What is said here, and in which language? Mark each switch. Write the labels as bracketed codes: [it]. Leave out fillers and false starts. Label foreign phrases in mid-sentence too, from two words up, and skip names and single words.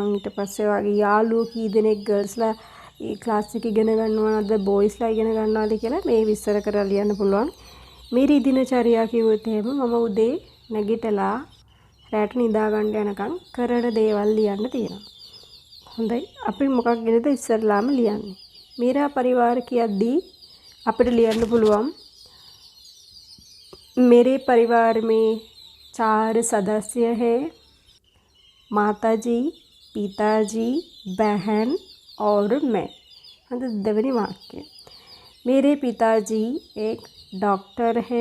[si] ඊට පස්සේ වගේ යාළුවෝ කී දෙනෙක් ගර්ල්ස්ලා ඒ ක්ලාස් එක ඉගෙන ගන්නවද බොයිස්ලා ඉගෙන ගන්නවද කියලා මේ විස්තර කරලා ලියන්න පුළුවන්. [hi] मेरी दिनचर्या [si] කිව්වොත් එහෙම මම උදේ නැගිටලා රැට නිදා ගන්න යනකම් කරන දේවල් ලියන්න තියෙනවා. හොඳයි. අපි මොකක් ගැනද ඉස්සරලාම ලියන්නේ? [hi] मेरा परिवार [si] කියද්දී අපිට ලියන්න පුළුවන් [hi] मेरे परिवार में 4 सदस्य हैं. माताजी, पिताजी, बहन और मैं. [si] දෙවෙනි වාක්‍ය. [hi] मेरे पिताजी एक डॉक्टर है.